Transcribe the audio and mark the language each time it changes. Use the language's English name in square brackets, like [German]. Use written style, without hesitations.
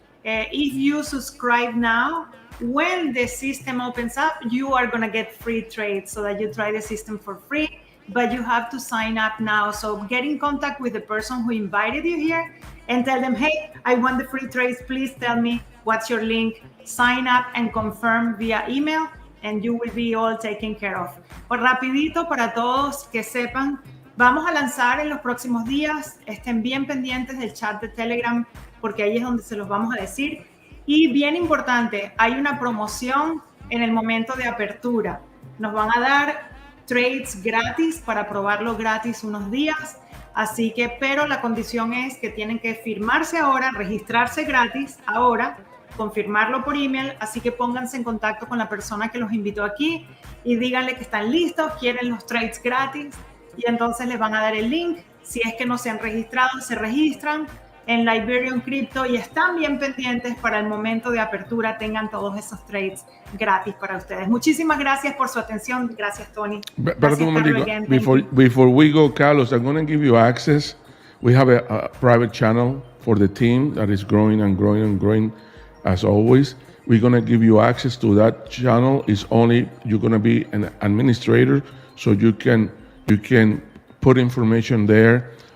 [English] If you subscribe now, when the system opens up, you are going to get free trades so that you try the system for free, but you have to sign up now. So get in contact with the person who invited you here and tell them, hey, I want the free trades. Please tell me what's your link. Sign up and confirm via email, and you will be all taken care of. [Spanish] Pues rapidito para todos que sepan, vamos a lanzar en los próximos días. Estén bien pendientes del chat de Telegram, porque ahí es donde se los vamos a decir. Y bien importante, hay una promoción en el momento de apertura. Nos van a dar trades gratis para probarlo gratis unos días. Así que, pero la condición es que tienen que firmarse ahora, registrarse gratis ahora, confirmarlo por email. Así que pónganse en contacto con la persona que los invitó aquí y díganle que están listos, quieren los trades gratis. Y entonces les van a dar el link. Si es que no se han registrado, se registran en Liberium Crypto y están bien pendientes para el momento de apertura, tengan todos esos trades gratis para ustedes. Muchísimas gracias por su atención. Gracias, Tony. Perdón, [English] before we go, Carlos, I'm going to give you access. We have a private channel for the team that is growing and growing and growing as always. We're going to give you access to that channel. It's only you're going to be an administrator, so you can put information there.